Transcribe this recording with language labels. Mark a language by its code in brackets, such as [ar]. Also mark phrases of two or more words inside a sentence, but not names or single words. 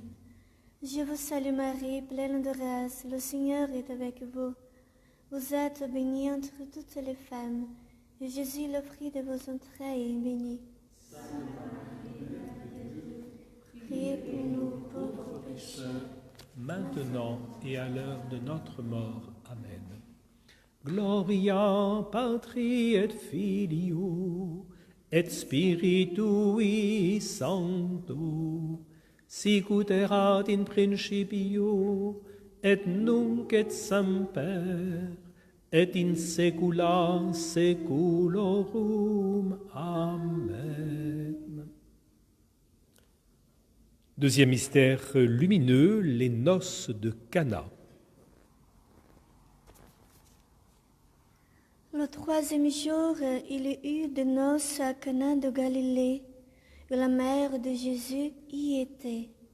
[fr] Je vous salue Marie, pleine de grâce, le Seigneur est avec vous. Vous êtes bénie entre toutes les femmes, et Jésus, le fruit de vos entrailles, est béni. Priez pour nous pauvres pécheurs, maintenant et à l'heure de notre mort. Amen. [la] Gloria Patri et Filio et Spiritui Sancto, sicut erat in principio et nunc et semper et in saecula saeculorum. Amen. [fr] Deuxième mystère lumineux, les noces de Cana. Le troisième jour, il y eut des noces à Cana de Galilée, et la mère de Jésus y était.